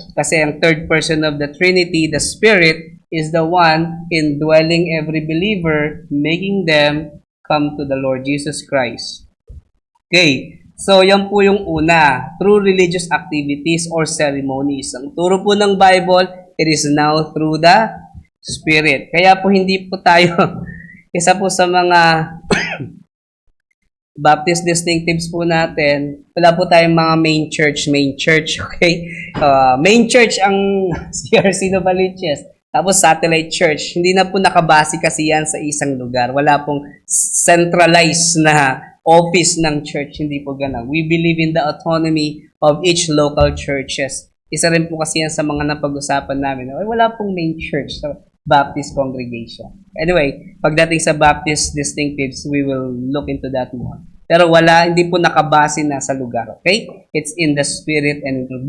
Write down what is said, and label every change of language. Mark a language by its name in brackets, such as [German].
[Filipino] Kasi ang [English] third person of the Trinity, the Spirit, is the one indwelling every believer, making them come to the Lord Jesus Christ. Okay. So, [Filipino] yan po yung una. [English] Through religious activities or ceremonies. [Filipino] Ang turo po ng Bible, [English] it is now through the Spirit. [Filipino] Kaya po hindi po tayo, isa po sa mga Baptist distinctives po natin, wala po tayong mga main church, okay? Main church ang CRC Novaliches. Tapos satellite church. Hindi na po nakabase kasi yan sa isang lugar. Wala pong centralized na office ng church. Hindi po ganun. [English] We believe in the autonomy of each local churches. [Filipino] Isa rin po kasi yan sa mga napag-usapan namin. Wala pong main church. [English] So, Baptist congregation. Anyway, [Filipino] pagdating sa [English] Baptist distinctives, we will look into that more. [Filipino] Pero hindi po nakabase na sa lugar, okay? [English] It's in the Spirit and in truth.